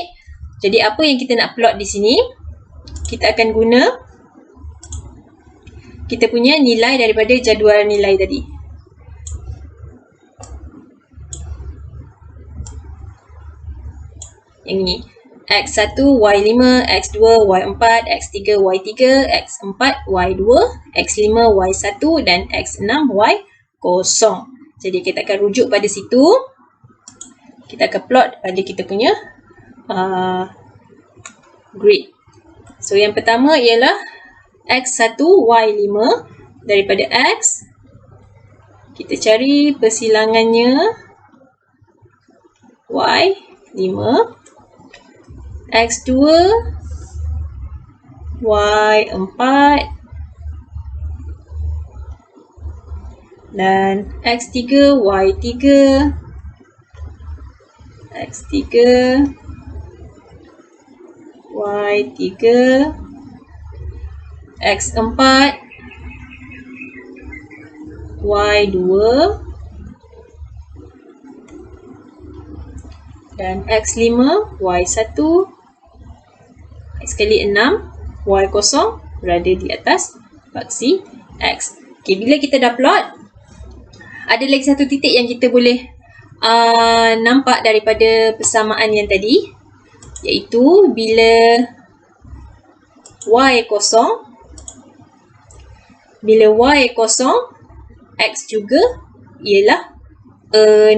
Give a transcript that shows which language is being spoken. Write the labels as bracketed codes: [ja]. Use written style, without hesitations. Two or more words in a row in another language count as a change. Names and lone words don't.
[ms] Jadi apa yang kita nak plot di sini, kita akan guna kita punya nilai daripada jadual nilai tadi. Yang ini, X1, Y5, X2, Y4, X3, Y3, X4, Y2, X5, Y1 dan X6, Y0. Jadi kita akan rujuk pada situ. Kita akan plot pada kita punya grid. So yang pertama ialah X1, Y5. Daripada X, kita cari persilangannya Y5. X2, Y4 dan X3, Y3, X3, Y3, X4, Y2 dan X5, Y1, X kali 6, Y0 berada di atas paksi X. Okay, bila kita dah plot, ada lagi satu titik yang kita boleh nampak daripada persamaan yang tadi, iaitu bila Y0, X juga ialah 6.